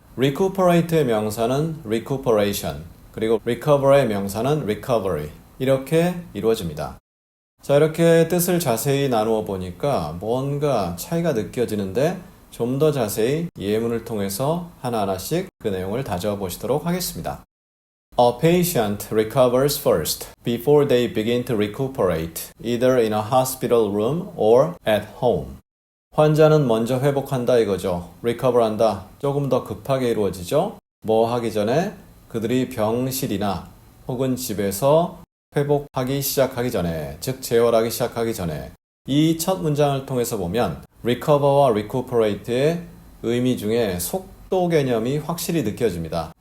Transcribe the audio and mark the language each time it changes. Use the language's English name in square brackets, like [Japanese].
[Korean] recuperate의 명사는 recuperation, 그리고 recover의 명사는 recovery 이렇게 이루어집니다. 자, 이렇게 뜻을 자세히 나누어 보니까 뭔가 차이가 느껴지는데 좀 더 자세히 예문을 통해서 하나하나씩 그 내용을 다져보시도록 하겠습니다. [English] A patient recovers first before they begin to recuperate, either in a hospital room or at home. [Korean] 환자는 먼저 회복한다 이거죠. recover한다. 조금 더 급하게 이루어지죠. 뭐 하기 전에 그들이 병실이나 혹은 집에서 회복하기 시작하기 전에, 즉 재활하기 시작하기 전에 이 첫 문장을 통해서 보면 recover와 recuperate의 의미 중에 속도 개념이 확실히 느껴집니다.